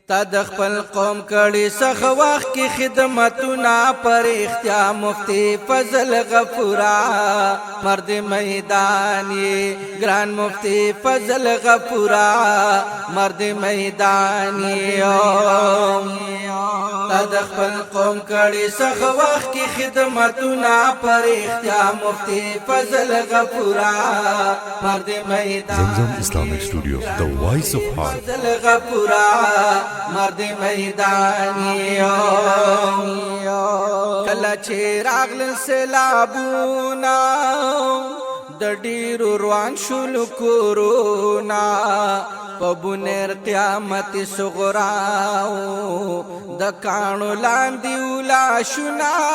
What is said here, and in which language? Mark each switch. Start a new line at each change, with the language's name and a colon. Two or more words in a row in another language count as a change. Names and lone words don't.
Pashto: تا د خپل قوم کړي سخ وخت کی خدمتونه پر اختیار مفتی فضل غفورا مرد میدان یې ګران مفتی فضل غفورا مرد میدان یې تا د خپل قوم کړي سخ وخت کی خدمتونه پر اختیار مفتی فضل غفورا مرد میدان
English: Zamzam Islamic Studio, the voice of heart.
Pashto: فضل غفورا مرد میدانیو کله چې راغلل سیلابونا د ډیرو روان شول کورونا په بنیر قیامت صغراو د کانو لاندې ولا شنا